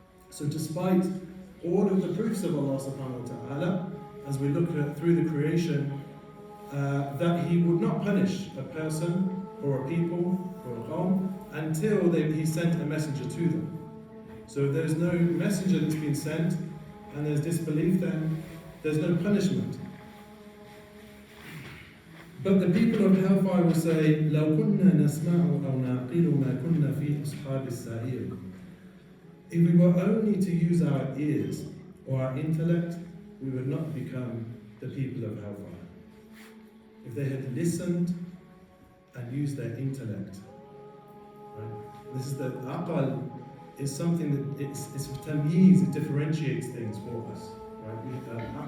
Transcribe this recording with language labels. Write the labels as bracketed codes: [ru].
[en] So despite all of the proofs of Allah subhanahu wa ta'ala, as we look through the creation, that He would not punish a person or a people or a qawm until He sent a messenger to them. So if there's no messenger that's been sent and there's disbelief, then there's no punishment. But the people of hellfire will say, [ar] لَوْ كُنَّا نَسْمَعُ أَوْ نَعْقِلُ مَا كُنَّا فِي أَصْحَابِ السَّعِيرِ. [en] If we were only to use our ears or our intellect, we would not become the people of hellfire. If they had listened and used their intellect. Right? This is the aqal is something that it's tamyiz, it differentiates things for us. Right?